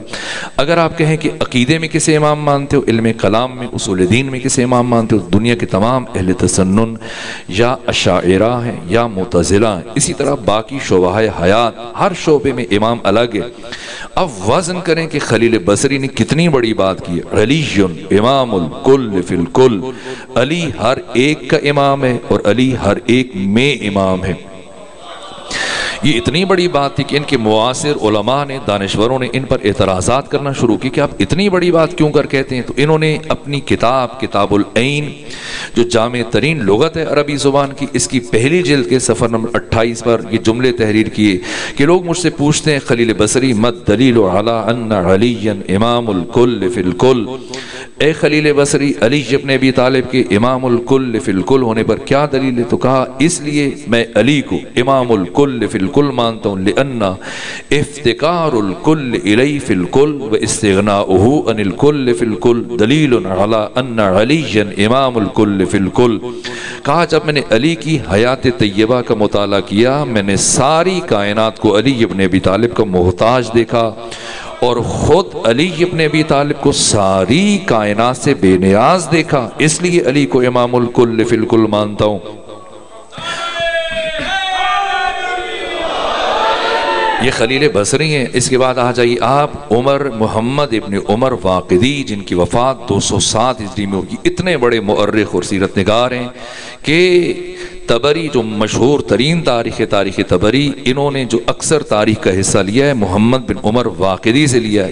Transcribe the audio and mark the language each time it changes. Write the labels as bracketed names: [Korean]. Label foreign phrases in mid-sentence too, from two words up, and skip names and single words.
[Urdu] اگر آپ کہیں کہ عقیدے میں کسی امام مانتے ہو، علم کلام میں، اصول دین میں کسی امام مانتے ہو، دنیا کے تمام اہل تسنن یا اشاعرہ ہیں یا معتزلہ ہیں، اسی طرح باقی شعبہ حیات، ہر شعبے میں امام الگ ہے۔ اب وزن کریں کہ خلیل بصری نے کتنی بڑی بات کی ہے، [Arabic] علی امام الکل فی الکل، [Urdu] علی ہر ایک کا امام ہے اور علی ہر ایک میں امام ہے۔ یہ اتنی بڑی بات تھی کہ ان کے معاصر علماء نے، دانشوروں نے ان پر اعتراضات کرنا شروع کی کہ آپ اتنی بڑی بات کیوں کر کہتے ہیں، تو انہوں نے اپنی کتاب العین جو جامع ترین لغت ہے عربی زبان کی، اس کی پہلی جلد کے صفحہ نمبر 28 پر یہ جملے تحریر کیے کہ لوگ مجھ سے پوچھتے ہیں خلیل بصری [Arabic] مد دلیل علی ان علی امام الکل فی الکل، [Urdu] اے خلیل بصری علی ابن ابی طالب کے [Arabic] امام الکل فی الکل [Urdu] ہونے پر کیا دلیل ہے؟ تو کہا اس لیے میں علی کو [Arabic] امام الکل فی الکل [Urdu] مانتا ہوں، [Arabic] لأن افتقار الکل الی فی الکل و استغناؤہ عن الکل فی الکل دلیل علی ان علی امام الکل فی الکل۔ [Urdu] کہا جب میں نے علی کی حیات طیبہ کا مطالعہ کیا، میں نے ساری کائنات کو علی ابن ابی طالب کا محتاج دیکھا، اور خود علی ابن ابی طالب کو ساری کائنات سے بے نیاز دیکھا، اس لیے علی کو [Arabic] امام الکل فی الکل [Urdu] مانتا ہوں۔ یہ خلیل بصری ہیں۔ اس کے بعد آ جائیے آپ عمر محمد ابن عمر واقدی، جن کی وفات 207 ہجری میں ہوگی۔ اتنے بڑے مؤرخ اور سیرت نگار ہیں کہ طبری جو مشہور ترین تاریخ طبری، انہوں نے جو اکثر تاریخ کا حصہ لیا ہے محمد بن عمر واقدی سے لیا ہے۔